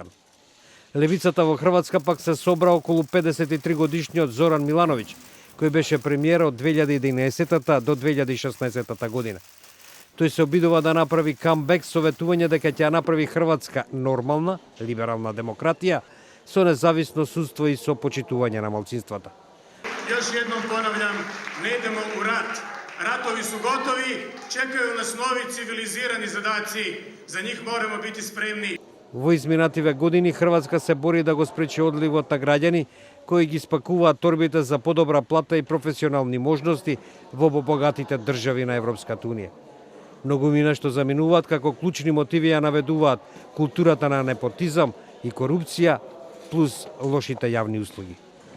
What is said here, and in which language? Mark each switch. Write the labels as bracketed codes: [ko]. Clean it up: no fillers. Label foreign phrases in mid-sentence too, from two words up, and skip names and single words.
[mk] Левицата во Хрватска пак се собра околу 53 годишниот Зоран Милановиќ, кој беше премиер од 2011 до 2016 година. Тој се обидува да направи камбек со ветување дека ќе ја направи Хрватска нормална, либерална демократија со независно судство и со почитување на малцинствата. [hr] Još jednom ponavljam, ne idemo u rat. Ratovi su gotovi, čekaju nas novi civilizirani zadaci. Za njih moramo biti spremni. [mk] Во изминативе години Хрватска се бори да го спречи одливот на граѓани кои ги спакуваат торбите за подобра плата и професионални можности во богатите држави на Европската унија. Многумина што заминуваат како клучни мотиви ја наведуваат културата на непотизам и корупција плюс лошите јавни услуги.